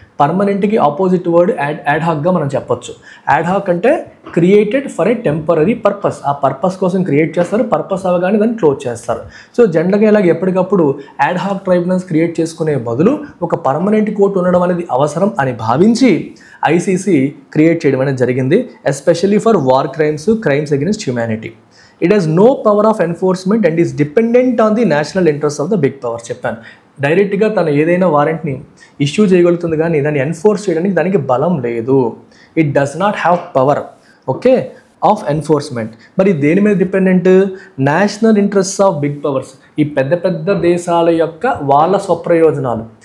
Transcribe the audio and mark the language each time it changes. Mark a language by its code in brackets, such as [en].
[te] పర్మనెంట్కి opposite word add హాక్గా మనం చెప్పొచ్చు. Add hack అంటే [en] created for a temporary purpose, [te] ఆ పర్పస్ కోసం క్రియేట్ చేస్తారు, పర్పస్ అవగానే దాన్ని క్లోజ్ చేస్తారు. సో జనరల్గా ఇలాగ ఎప్పటికప్పుడు యాడ్ హాక్ ట్రైబ్యునల్స్ క్రియేట్ చేసుకునే బదులు ఒక పర్మనెంట్ కోర్టు ఉండడం అనేది అవసరం అని భావించి ఐసీసీ క్రియేట్ చేయడం అనేది జరిగింది, [en] Especially for war crimes against humanity. It has no power of enforcement and is dependent on the national interests of the big power. [te] చెప్పాను, డైరెక్ట్గా తను ఏదైనా వారెంట్ని ఇష్యూ చేయగలుగుతుంది కానీ దాన్ని ఎన్ఫోర్స్ చేయడానికి దానికి బలం లేదు. [en] It does not have power. [te] Okay, [en] Of enforcement. [te] మరి దేని మీద dependent? [en] national interests of big powers, [te] ఈ పెద్ద పెద్ద దేశాల యొక్క వాళ్ళ స్వప్రయోజనాలు.